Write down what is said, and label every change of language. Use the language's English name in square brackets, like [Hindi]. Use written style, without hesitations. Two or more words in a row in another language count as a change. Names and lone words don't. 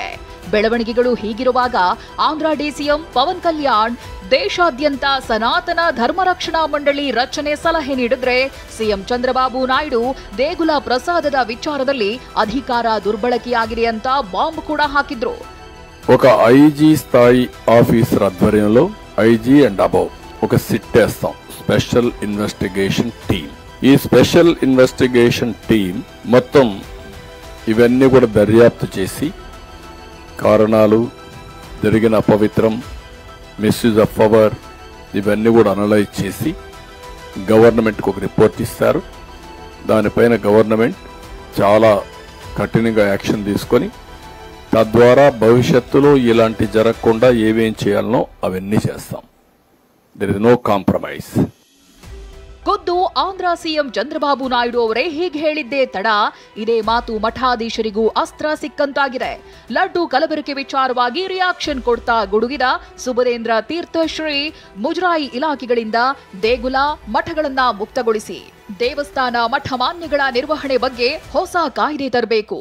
[Kannada] ಬೆಳವಣಿಗೆಗಳು ಹೀಗಿರುವಾಗ ಆಂಧ್ರ ಡಿಸಿಎಂ ಪವನ್ ಕಲ್ಯಾಣ್ ದೇಶಾದ್ಯಂತ ಸನಾತನ ಧರ್ಮ ರಕ್ಷಣಾ ಮಂಡಳಿ ರಚನೆ ಸಲಹೆ ನೀಡಿದ್ರೆ ಸಿಎಂ ಚಂದ್ರಬಾಬು ನಾಯ್ಡು ದೇಗುಲ ಪ್ರಸಾದದ ವಿಚಾರದಲ್ಲಿ ಅಧಿಕಾರ ದುರ್ಬಳಕೆಯಾಗಿದೆ ಅಂತ ಬಾಂಬ್ ಕೂಡ ಹಾಕಿದ್ರು. [Telugu] ఒక ఐజీ స్థాయి ఆఫీసర్ ఆధ్వర్యంలో [English] IG and above [Telugu] ఒక సిట్ వేస్తాం, [English] special investigation team. [Telugu] ఈ [English] special investigation team [Telugu] మొత్తం ఇవన్నీ కూడా దర్యాప్తు చేసి కారణాలు, జరిగిన అపవిత్రం, [English] misuse of power [Telugu] ఇవన్నీ కూడా అనలైజ్ చేసి గవర్నమెంట్కి ఒక రిపోర్ట్ ఇస్తారు. దానిపైన గవర్నమెంట్ చాలా కఠినంగా యాక్షన్ తీసుకొని తద్వారా భవిష్యత్తులో ఇలాంటి జరగకుండా ఏమేం చేయాలనో అవన్నీ చేస్తాం. [English] There is no compromise. [Kannada] ಖುದ್ದು ಆಂಧ್ರ ಸಿಎಂ ಚಂದ್ರಬಾಬು ನಾಯ್ಡು ಅವರೇ ಹೀಗೆ ಹೇಳಿದ್ದೇ ತಡ ಇದೇ ಮಾತು ಮಠಾಧೀಶರಿಗೂ ಅಸ್ತ್ರ ಸಿಕ್ಕಂತಾಗಿದೆ. ಲಡ್ಡು ಕಲಬೆರಕೆ ವಿಚಾರವಾಗಿ ರಿಯಾಕ್ಷನ್ ಕೊಡ್ತಾ ಗುಡುಗಿದ ಸುಬುಧೇಂದ್ರ ತೀರ್ಥ ಶ್ರೀ ಮುಜರಾಯಿ ಇಲಾಖೆಗಳಿಂದ ದೇಗುಲ ಮಠಗಳನ್ನ ಮುಕ್ತಗೊಳಿಸಿ ದೇವಸ್ಥಾನ ಮಠ ಮಾನ್ಯಗಳ ನಿರ್ವಹಣೆ ಬಗ್ಗೆ ಹೊಸ ಕಾಯ್ದೆ ತರಬೇಕು.